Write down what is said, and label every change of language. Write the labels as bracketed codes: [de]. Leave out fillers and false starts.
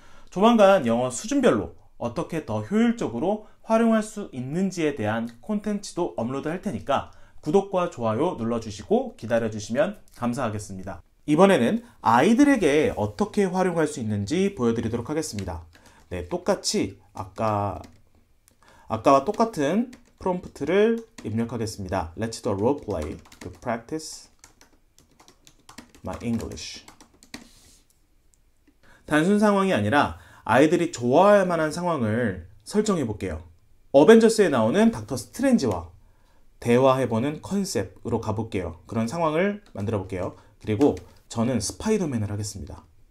[ko] 조만간 영어 수준별로 어떻게 더 효율적으로 활용할 수 있는지에 대한 콘텐츠도 업로드 할 테니까 구독과 좋아요 눌러주시고 기다려주시면 감사하겠습니다. 이번에는 아이들에게 어떻게 활용할 수 있는지 보여드리도록 하겠습니다. 네, 똑같이 아까와 똑같은 프롬프트를 입력하겠습니다. [en] Let's do a role play to practice my English. [ko] 단순 상황이 아니라 아이들이 좋아할 만한 상황을 설정해 볼게요. 어벤져스에 나오는 닥터 스트레인지와 대화해보는 컨셉으로 가볼게요. 그런 상황을 만들어 볼게요. 그리고 저는 스파이더맨을 하겠습니다.